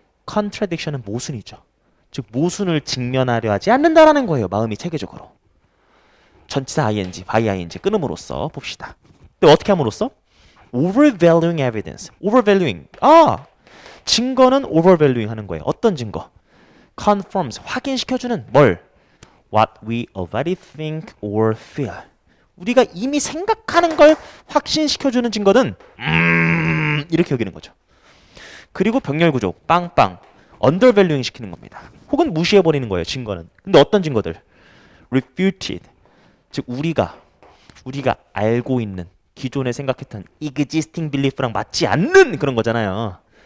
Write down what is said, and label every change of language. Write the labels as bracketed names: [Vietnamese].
[Korean] contradiction은 모순이죠. 즉 모순을 직면하려 하지 않는다라는 거예요. 마음이 체계적으로. 전치사 ing, by ing 끊음으로써 봅시다. 근데 어떻게 함으로써? [English] overvaluing evidence. [Korean] overvaluing. 증거는 overvaluing 하는 거예요. 어떤 증거? confirms. 확인시켜주는 뭘? [English] what we already think or feel. [Korean] 우리가 이미 생각하는 걸 확신시켜주는 증거는 이렇게 여기는 거죠. 그리고 병렬 구조 빵빵. undervaluing 시키는 겁니다. 혹은 무시해버리는 거예요. 증거는. 근데 어떤 증거들? refuted. 즉 우리가 알고 있는 기존에 생각했던 existing belief랑 맞지 않는 그런 거잖아요.